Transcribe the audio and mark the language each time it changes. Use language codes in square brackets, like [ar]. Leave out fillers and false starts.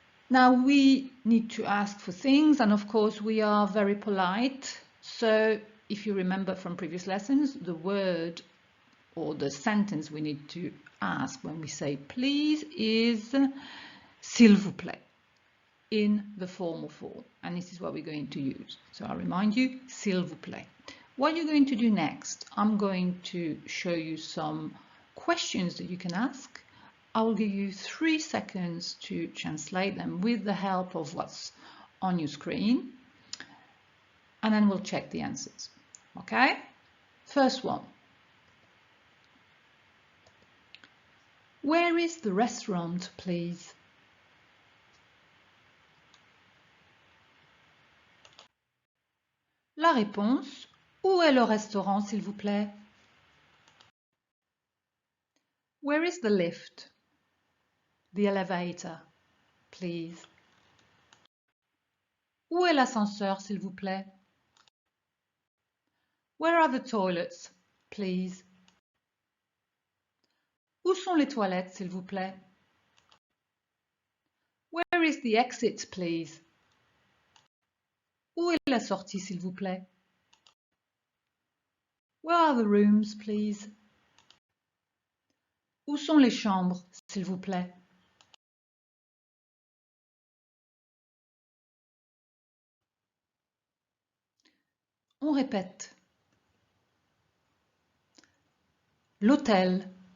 [en] Now we need to ask for things, and of course we are very polite. So if you remember from previous lessons, the word or the sentence we need to ask when we say please is s'il vous plaît in the formal form, and this is what we're going to use. So I'll remind you, s'il vous plaît. What you're going to do next, I'm going to show you some questions that you can ask. I will give you 3 seconds to translate them with the help of what's on your screen, and then we'll check the answers. Okay? First one. Where is the restaurant, please? [fr] La réponse, où est le restaurant, s'il vous plaît? [en] Where is the lift? The elevator, please. [fr] Où est l'ascenseur, s'il vous plaît? [en] Where are the toilets, please? [fr] Où sont les toilettes, s'il vous plaît? [en] Where is the exit, please? [fr] Où est la sortie, s'il vous plaît? [en] Where are the rooms, please? [fr] Où sont les chambres, s'il vous plaît? On répète. L'hôtel.